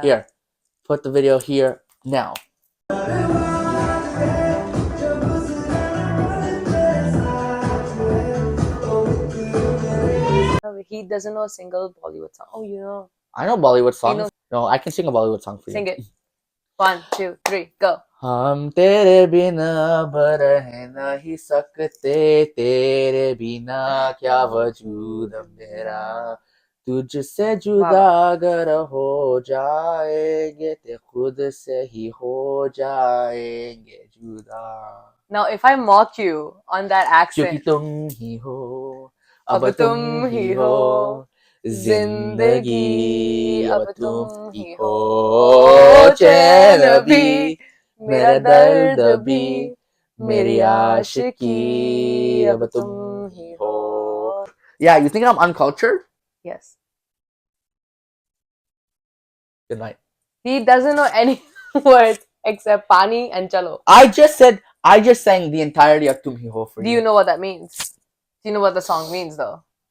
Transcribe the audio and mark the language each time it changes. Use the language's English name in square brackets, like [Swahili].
[English] Here, put the video here now. He doesn't know a single Bollywood song. Oh, you know. I know Bollywood songs. No, I can sing a Bollywood song for you. Sing it. 1, 2, 3, go. [Hindi] हम तेरे बिना रह नहीं सकते, तेरे बिना क्या वजूद मेरा, तुझसे जुदा अगर हो जाएंगे तो खुद से ही हो जाएंगे जुदा. [English] Now, if I mock you on that accent, [Hindi] क्योंकि तुम ही हो, अब तुम ही हो, जिंदगी अब तुम ही हो, चैन भी, मेरा दर्द भी, मेरी आशिकी अब तुम ही हो. [English] Yeah, you think I'm uncultured? Yes. Good night. He doesn't know any words except pani and chalo. I just sang the entirety of Tum Hi Ho for you. Do you know what that means? Do you know what the song means though?